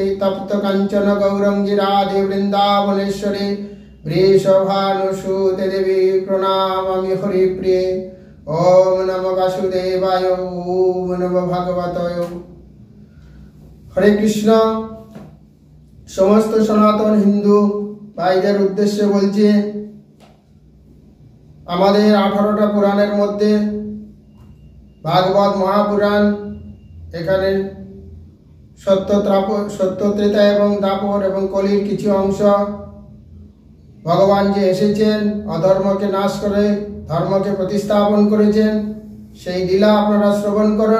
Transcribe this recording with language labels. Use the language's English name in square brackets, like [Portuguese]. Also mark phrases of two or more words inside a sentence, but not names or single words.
[Sanskrit] तप्त कंचन गौरंगी राधे वृंदावनेश्वरी वृषभानुसुते देवी प्रणमामि हरिप्रिये। ओम नमो वासुदेवाय ओम नमो भगवते। हरे कृष्ण। [Bangla] সমস্ত সনাতন হিন্দু ভাইদের উদ্দেশ্যে বলছি, আমাদের 18টা পুরাণের মধ্যে ভাগবত মহাপুরাণ, এখানে সত্য ত্রেতা এবং দাপর এবং কলির কিছু অংশ ভগবান যে এসেছেন অধর্মকে নাশ করে ধর্মকে প্রতিস্থাপন করেছেন, সেই লীলা আপনারা শ্রবণ করুন।